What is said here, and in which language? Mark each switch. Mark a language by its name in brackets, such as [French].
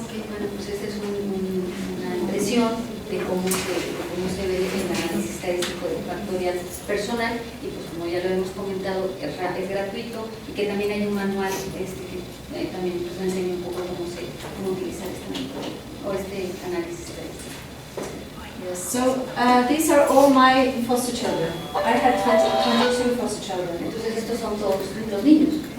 [Spanish] Okay, bueno, pues esta es una impresión de cómo se ve el análisis estadístico de factorial personal y pues como ya lo hemos comentado es gratuito y que también hay un manual que también pues, enseña un poco cómo utilizar este método o este análisis estadístico. [English] Yes, so these are all my foster children. I had 22 foster children. [Spanish] Entonces estos son todos los niños.